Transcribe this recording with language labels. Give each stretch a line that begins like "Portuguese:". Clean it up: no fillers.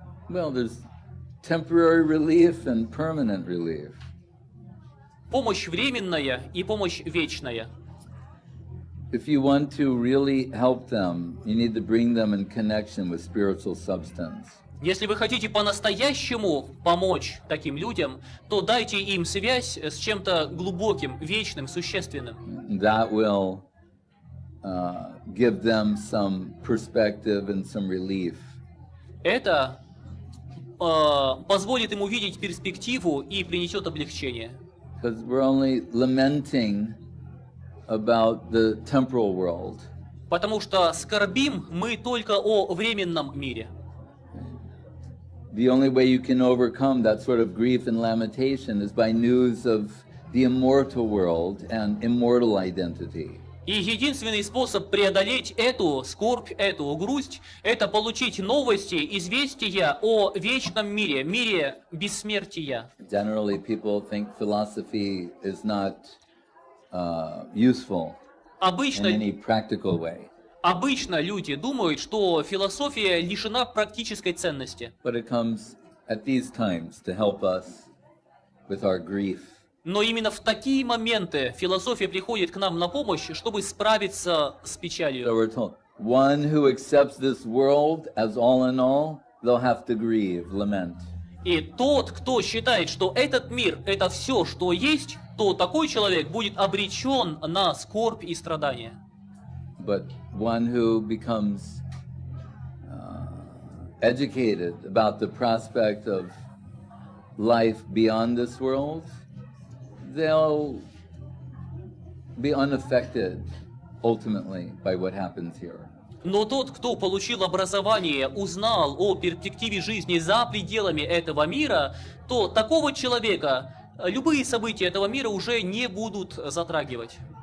English: Well, there's temporary relief and permanent relief.
Russian: Помощь временная и помощь вечная.
English: If you want to really help them, you need to bring them in connection with spiritual substance.
Russian: Если вы хотите по-настоящему помочь таким людям, то дайте им связь с чем-то глубоким, вечным, существенным.
English: That will give them some perspective and some relief.
Russian: Это позволит им увидеть перспективу и принесет облегчение.
English: Because we're only lamenting about the temporal world.
Russian: Потому что скорбим мы только о временном мире.
English: The only way you can overcome that sort of grief and lamentation is by news of the immortal world and immortal identity.
Russian: И единственный способ преодолеть эту скорбь, эту грусть, это получить новости, известия о вечном мире, мире бессмертия.
English: Generally, people think philosophy is not useful in any practical way.
Russian: Обычно люди думают, что философия лишена практической ценности.
English: But it comes at these times to help us with our grief.
Russian: Но именно в такие моменты философия приходит к нам на помощь, чтобы справиться с печалью.
English: So we're told, one who accepts this world as all in all, they'll have to grieve, lament.
Russian: И тот, кто считает, что этот мир – это все, что есть, то такой человек будет обречен на скорбь и страдания.
English: But one who becomes educated about the prospect of life beyond this world, they'll be unaffected ultimately by what happens here.
Russian: Но тот, кто получил образование, узнал о перспективе жизни за пределами этого мира, то такого человека любые события этого мира уже не будут затрагивать.